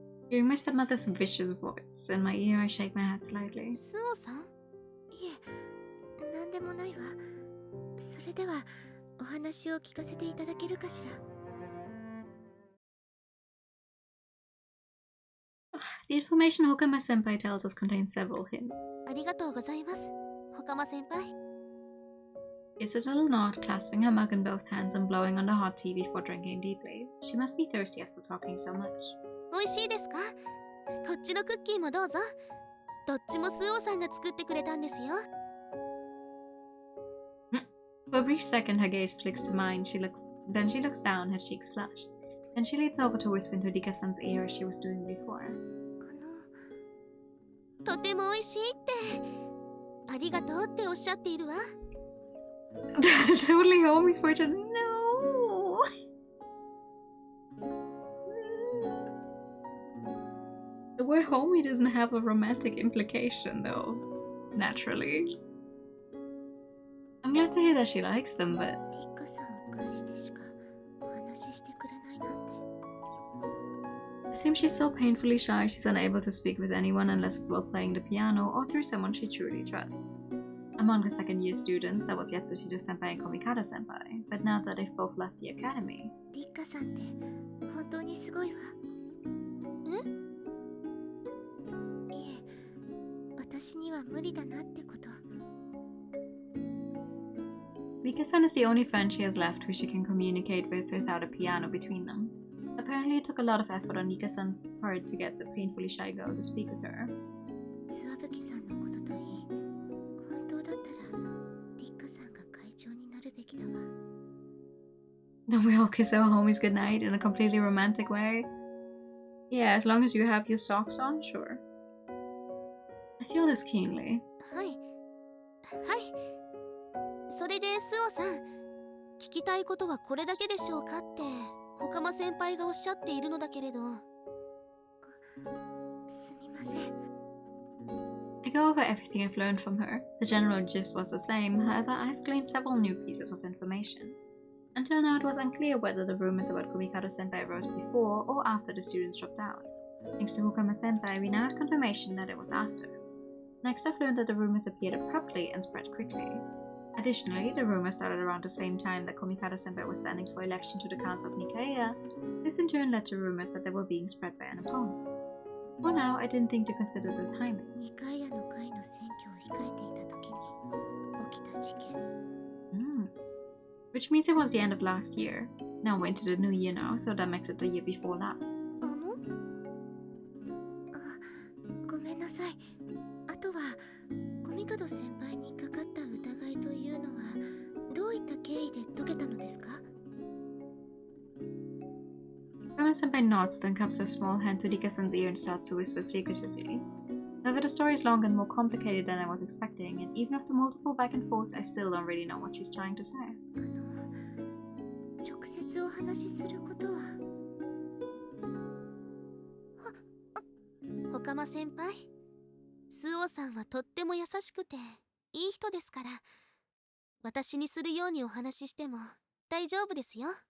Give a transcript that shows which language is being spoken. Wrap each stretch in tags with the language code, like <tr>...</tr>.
<en>Hearing my stepmother's vicious voice in my ear, I shake my head slightly.</en> <ja>スオさん？いえ、なんでもないわ。それではお話を聞かせていただけるかしら。</ja> <en>The information Hokama-senpai tells us contains several hints.</en> <ja>ありがとうございます、ほかま先輩。</ja> <en>Gives it a little nod, clasping her mug in both hands and blowing on the hot tea before drinking deeply. She must be thirsty after talking so much.</en> <ja>美味しいですか？こっちのクッキーもどうぞ。どっちもスオさんが作ってくれたんですよ。</ja> <en>For a brief second, her gaze flicks to mine. Then she looks down, her cheeks flush. Then she leans over to whisper into Dika-san's ear as she was doing before.</en> <ja>とても美味しいって。ありがとうっておっしゃっているわ。</ja> <en>Totally homies for each other. No! The word homie doesn't have a romantic implication, though. Naturally. I'm glad to hear that she likes them, but...</en> <ja>リカさんを介してしかお話ししてくれないなんて。</ja> <en>It seems she's so painfully shy she's unable to speak with anyone unless it's while playing the piano or through someone she truly trusts. Among the second-year students, that was Yatsushiro-senpai and Komikado-senpai, but now that they've both left the academy...</en> <ja>リカさんって本当にすごいわ。え？いえ、私には無理だなってこと。</ja> <en>Mika-san is the only friend she has left who she can communicate with without a piano between them. Apparently it took a lot of effort on Mika-san's part to get the painfully shy girl to speak with her.</en> <ja>ツワブキさんのことといい、本当だったらリカさんが会長になるべきだわ。</ja> <en>Then we all kiss our homies goodnight in a completely romantic way. Yeah, as long as you have your socks on, sure. I feel this keenly.</en> <ja>はい。はい。それでスオさん、聞きたいことはこれだけでしょうかってほかま先輩がおっしゃっているのだけれど。すみません。</ja> <en>I go over everything I've learned from her. The general gist was the same, however I've gleaned several new pieces of information. Until now it was unclear whether the rumors about Komikado-senpai arose before or after the students dropped out. Thanks to Hokama-senpai, we now had confirmation that it was after. Next I've learned that the rumors appeared abruptly and spread quickly. Additionally, the rumor started around the same time that Komikado-senpai was standing for election to the Council of Nikaya. This in turn led to rumors that they were being spread by an opponent. For now, I didn't think to consider the timing.</en> <ja>ニカイアの会の選挙を控えていた時に起きた事件。</ja> <en>Which means it was the end of last year. Now we're into the new year now, so that makes it the year before last.</en> <ja>ごめんなさい。あとはコミカド先輩にかかった疑いというのはどういった経緯で解けたのですか？</ja> <en>Hokama-senpai nods, then cups her small hand to Rika-san's ear and starts to whisper secretively. However, the story is longer and more complicated than I was expecting, and even after multiple back and forths, I still don't really know what she's trying to say.</en> <ja>直接お話しすることは。ほかま先輩、スオさんはとっても優しくていい人ですから、私にするようにお話ししても大丈夫ですよ。</ja>